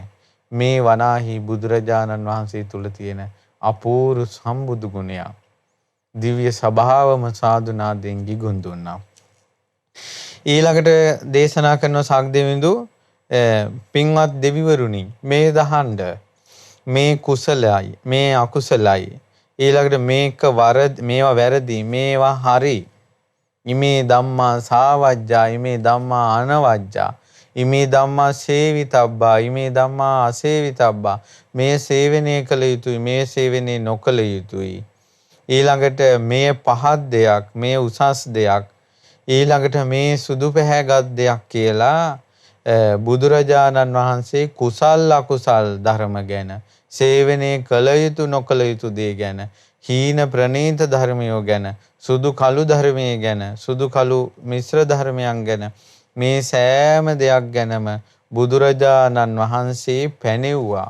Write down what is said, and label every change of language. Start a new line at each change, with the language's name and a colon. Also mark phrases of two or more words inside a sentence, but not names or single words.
Sinhala: මේ වනාහි බුදුරජාණන් වහන්සේ තුල තියෙන අපූර්ව සම්බුදු ගුණය දිව්‍ය සභාවම සාදුනාදෙන් ගිගුම් දුන්නා. ඊළඟට දේශනා කරන සක්දෙවිඳු පින්වත් දෙවිවරුනි මේ දහඬ මේ කුසලයි මේ අකුසලයි ඊළඟට මේවා වැරදි මේවා හරි
Pali: ඉමේ ධම්මා සාවජ්ජා ඉමේ ධම්මා අනවජ්ජා ඉමේ ධම්මා සේවිතබ්බා ඉමේ ධම්මා අසේවිතබ්බා
Sinhala: මේ සේවනය කළ යුතුයි මේ සේවනය නොකළ යුතුයි ඊළඟට මේ පහත් දෙයක් මේ උසස් දෙයක් ඊළඟට මේ සුදු පැහැගත් දෙයක් කියලා බුදුරජාණන් වහන්සේ කුසල් අකුසල් ධර්ම ගැන සේවනයේ කළ යුතු නොකළ යුතු දේ ගැන හීන ප්‍රනීත ධර්මයෝ ගැන සුදු කළු ධර්මයේ ගැන සුදු කළු මිශ්‍ර ධර්මයන් ගැන මේ සෑම දෙයක් ගැනම බුදුරජාණන් වහන්සේ පැනෙව්වා.